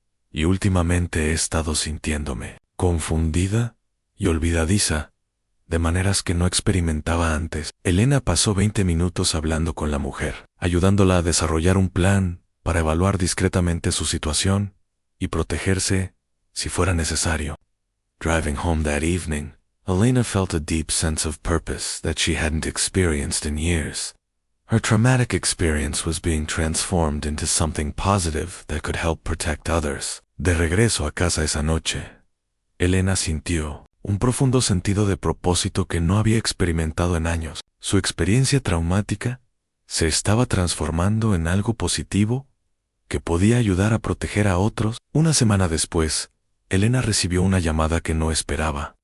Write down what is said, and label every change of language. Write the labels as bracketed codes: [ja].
[es] Y últimamente he estado sintiéndome confundida y olvidadiza, de maneras que no experimentaba antes. Elena pasó 20 minutos hablando con la mujer, ayudándola a desarrollar un plan para evaluar discretamente su situación y protegerse si fuera necesario. [en] Driving home that evening, Elena felt a deep sense of purpose that she hadn't experienced in years. Her traumatic experience was being transformed into something positive that could help protect others. [es] De regreso a casa esa noche, Elena sintió un profundo sentido de propósito que no había experimentado en años. Su experiencia traumática se estaba transformando en algo positivo que podía ayudar a proteger a otros. Una semana después, Elena recibió una llamada que no esperaba.